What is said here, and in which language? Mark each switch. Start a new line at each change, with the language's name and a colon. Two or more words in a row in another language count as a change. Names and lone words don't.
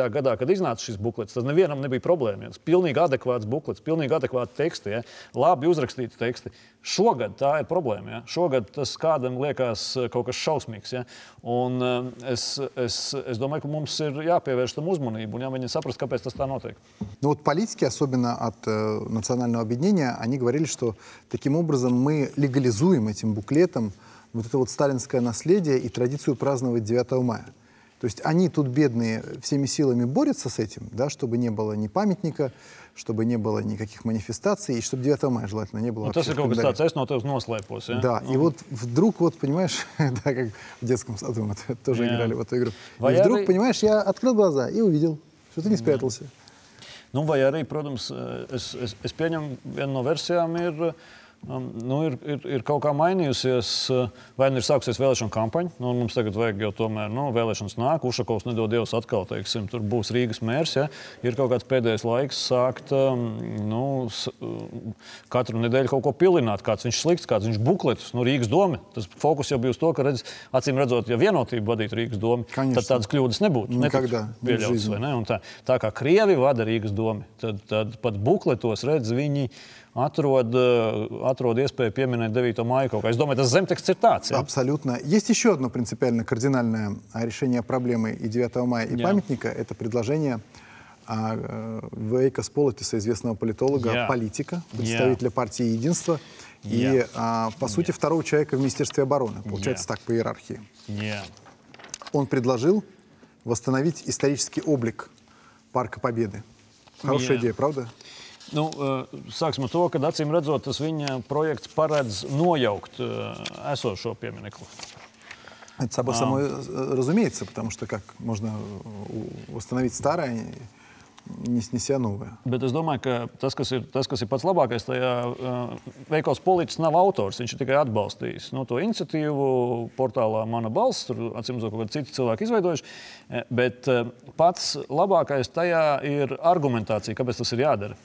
Latvian: gadā, kad iznāca šis buklets, tas nevienam nebija problēma. Ja? Tas pilnīgi adekvāts buklets, pilnīgi adekvāti teksti, ja? Labi uzrakstīti teksti. Šogad tā ir problēma. Ja? Šogad tas kādam liekas kaut kas šausmīgs. Ja? Un es domāju, ka mums ir jāpievērš tam uzmanību un jāmēģina saprast, kāpēc tas tā notiek.
Russian: Ну вот политики, особенно от национального объединения, они говорили, что таким образом мы легализуем этим буклетом вот это вот сталинское наследие и традицию праздновать 9 мая. То есть они тут, бедные, всеми силами борются с этим, да, чтобы не было ни памятника, чтобы не было никаких манифестаций, и чтобы 9 мая желательно не было вообще.
Latvian: Tas ir kaut kas tāds, es no tevis noslēpos, ja?
Russian: Да, и вот вдруг, вот, понимаешь, да, как в детском саду мы тоже играли в эту игру. И вдруг, понимаешь, я открыл глаза и увидел, что ты не спрятался.
Latvian: Nu, vai arī, protams, es pieņemu, viena no versijām ir kaut kā mainījusies, vai nu ir sākusies vēlēšana kampaņa. Nu, mums tagad vajag jau tomēr, vēlēšanas nāk, Ušakovs nedod Dievs atkal, teiksim, tur būs Rīgas mērs, ja? Ir kaut kāds pēdējais laiks sākt, katru nedēļu kaut ko pilināt, kāds viņš slikts, kāds viņš bukletus, Rīgas domi. Tas fokus jau bija uz to, ka acīm redzot, ja vienotību vadītu Rīgas domi, tad tādas kļūdas nebūtu. Pieļautas, vai ne? Un tā kā Krievi vada Rīgas domi, tad pat bukletos redz viņi atrod iespēju pieminēt 9. māju kaut kā. Es думаю, tas zemteksts ir tāds. Ja?
Russian: Абсолютно. Есть еще одно принципиально кардинальное решение проблемы и 9 мая, и памятника. Это предложение Veikos Politisa, известного политолога, политика, представителя партии «Единство», и, по сути, второго человека в Министерстве обороны. Получается так, по иерархии. Он предложил восстановить исторический облик Парка Победы. Хорошая идея, правда?
Latvian: Nu, sāksim ar to, ka acīm redzot, tas viņa projekts paredz nojaukt esošo pieminekli.
Russian: Это само разумеется, потому что как можно восстановить старое, не снеся новое.
Latvian: Bet es domāju, ka tas, kas ir pats labākais, tajā Veikals Polītis nav autors. Viņš ir tikai atbalstījis to iniciatīvu portālā Mana balss. Tur, acīm redzot, kaut kādi citi cilvēki izveidojuši. Bet pats labākais tajā ir argumentācija, kāpēc tas ir jādara.